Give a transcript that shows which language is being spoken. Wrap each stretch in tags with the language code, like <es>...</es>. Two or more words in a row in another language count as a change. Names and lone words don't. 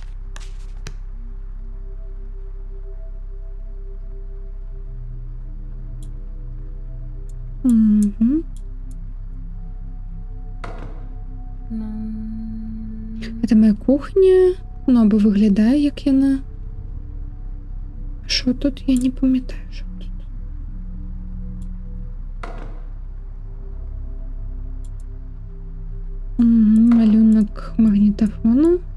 <be>Гэта моя кухня, ну або выглядае як яна.</be> <uk>Що тут?</uk> <be>Я не памятаю,</be> <uk>що тут. Малюнок магнітафону.</uk>